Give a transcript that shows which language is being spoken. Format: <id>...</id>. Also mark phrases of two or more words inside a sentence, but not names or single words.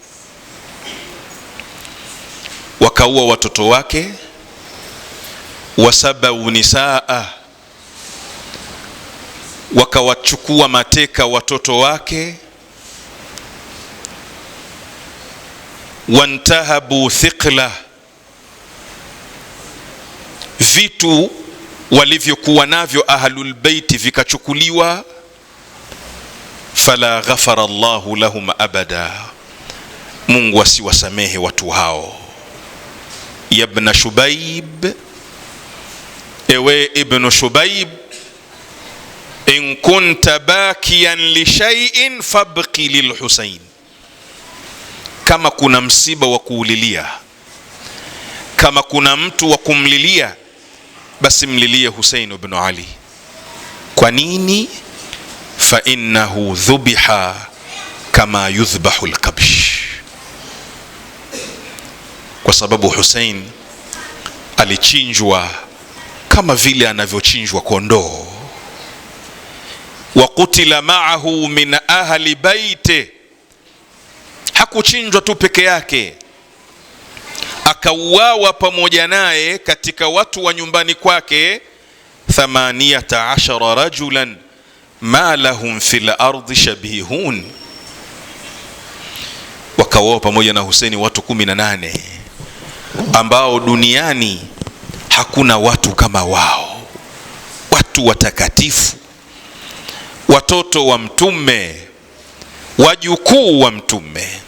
<sw>Wakaua watoto wake,</sw> <ar>وسبوا النساء,</ar> <sw>wakawachukua mateka watoto wake,</sw> <ar>وانتهبوا ثقله,</ar> <sw>vitu walivyokuwa navyo</sw> <ar>أهل البيت</ar> <sw>vikachukuliwa.</sw> <ar>فلا غفر الله لهم أبدا,</ar> <sw>Mungu asiwasamehe watu hao.</sw> <ar>يا ابن شبيب, ewe ibn Shubayb, إن كنت باكيا لشيء فابك للحسين,</ar> <sw>kama kuna msiba wa kuulilia, kama kuna mtu wa kumlilia, basi mlilie Husayn ibn Ali. Kwa nini?</sw> <ar>فإنه ذبح كما يذبح الكبش,</ar> <sw>kwa sababu Husayn alichinjwa kama vile anavyochinjwa kondoo.</sw> <ar>وقتل معه من أهل بيته,</ar> <sw>hakuchinjwa tu peke yake, akauawa pamoja naye katika watu wa nyumbani kwake 18</sw> <ar>رجلا ما لهم في الأرض شبيهون.</ar> <sw>Wakauawa pamoja na Husaini watu 18 ambao duniani hakuna watu kama wao, watu watakatifu, watoto wa Mtume, wajukuu wa Mtume.</sw>